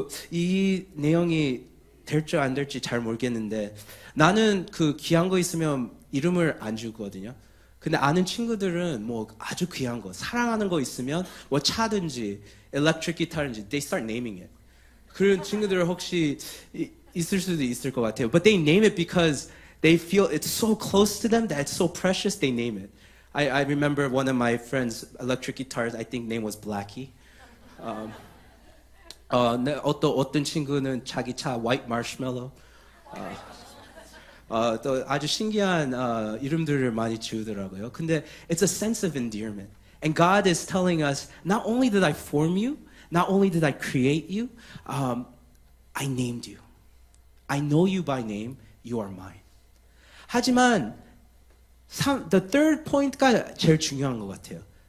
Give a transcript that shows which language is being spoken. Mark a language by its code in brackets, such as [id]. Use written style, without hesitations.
[ko] 이 내용이 될지 안 될지 잘 모르겠는데 나는 그 귀한 거 있으면 이름을 안 주거든요. 근데 아는 친구들은 뭐 아주 귀한 거, 사랑하는 거 있으면 뭐 차든지 electric guitar인지 [en] they start naming it. [ko] 그런 친구들 혹시 있을 수도 있을 것 같아요. [en] But they name it because they feel it's so close to them that it's so precious they name it. I remember one of my friends' electric guitars, I think name was Blackie. [ko] 어떤 친구는 자기 차 White Marshmallow. 또 아주 신기한 이름들을 많이 지우더라고요. [en] 근데 it's a sense of endearment. And God is telling us, not only did I form you, not only did I create you, I named you. I know you by name, you are mine. [ko] 하지만 [en] the third point [ko] 가 제일 중요한 것 같아요.